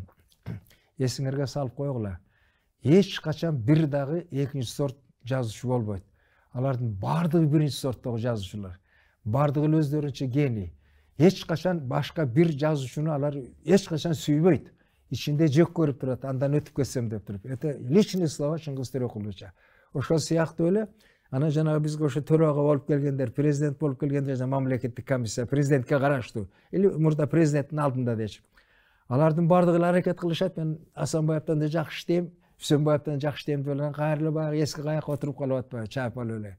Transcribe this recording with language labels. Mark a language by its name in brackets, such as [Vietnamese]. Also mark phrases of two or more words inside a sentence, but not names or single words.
[Kyrgyz] Эсиңерге салып койгула. Эч качан бир дагы экинчи сорт жазуучу болбойт. Алардын бардыгы биринчи сорттогу жазуучулар. Бардыгы өздөрүнчө гений. Эч качан башка бир жазуучуну алар эч качан сүйбөйт. Ичинде жек көрүп турат, андан өтүп кетсем деп туруп. [Russian] Это личные слова Чыңгыз Төрөкуловича. [Kyrgyz] Ошол сыяктуу эле анан жанагы бизге ошо төрага болуп келгендер, президент болуп келгендер, мамлекеттик комиссия президентке караштуу. Или мурда президенттин алдында дечи. Алардын бардыгы аракет кылышат. Мен Асанбаевтан да жакшы иштейм, Үсөнбаевтан жакшы иштейм деп эле кайрылып баягы эски каякка отуруп калып атпайбы, чайып алып эле.